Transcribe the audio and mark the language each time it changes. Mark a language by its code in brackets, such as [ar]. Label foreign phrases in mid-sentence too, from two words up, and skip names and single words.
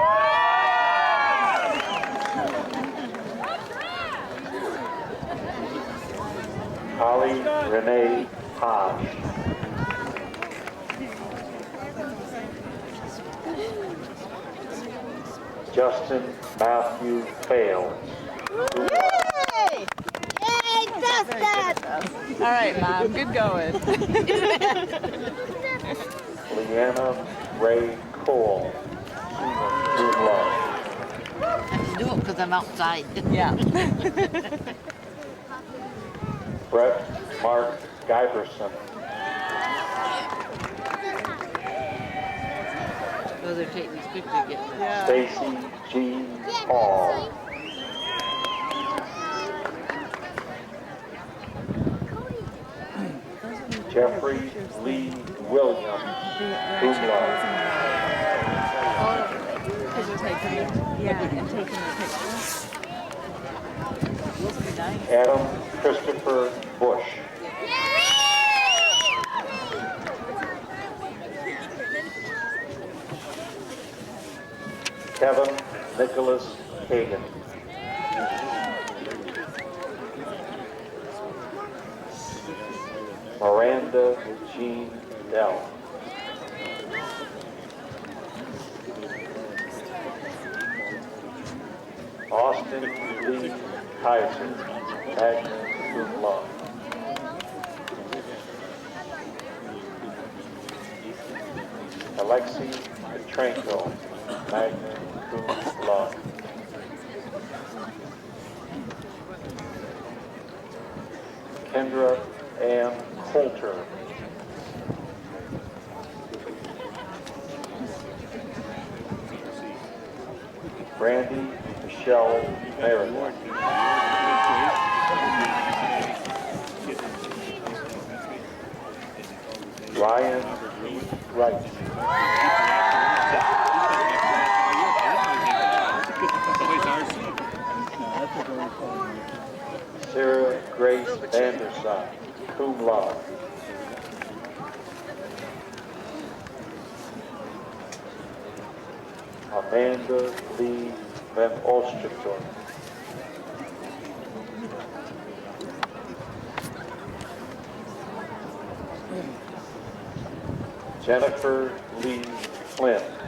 [en] Holly Renee Hodge. Justin Matthew Fales. Yay! Yay, Justin! All right, Mom, good going. Leanna Ray Cole. Cum laude. I can do it because I'm outside. Yeah. Brett Mark Giberson. So they're taking this picture again. Yeah. Stacy G. Hall. Jeffrey Lee Williams. Cum laude. Because you're taking it. Yeah, and taking the picture. Nice. Adam Christopher Bush. Kevin Nicholas Hagan. Miranda Jean Dell. Austin Lee Kaiser, magna cum laude. Alexei Petrenko, magna cum laude. Kendra Ann Coulter. Brandy Michelle Meredith. Ryan Wright. Sarah Grace Anderson, cum laude. Amanda Lee Van Osterton. Jennifer Lee Flynn.